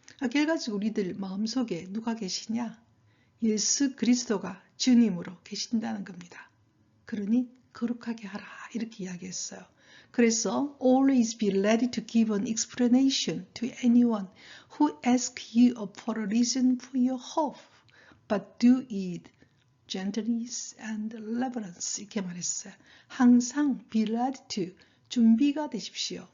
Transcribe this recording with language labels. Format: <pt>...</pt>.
<ko>결과적으로 우리들 마음속에 누가 계시냐? 예수 그리스도가 주님으로 계신다는 겁니다. 그러니 거룩하게 하라 이렇게 이야기했어요.</ko> <en>그래서 always be ready to give an explanation to anyone who asks you for a reason for your hope, but do it gentleness and reverence</en> <ko>이렇게 말했어요. 항상</ko> <en>be ready to</en> <ko>준비가 되십시오.</ko>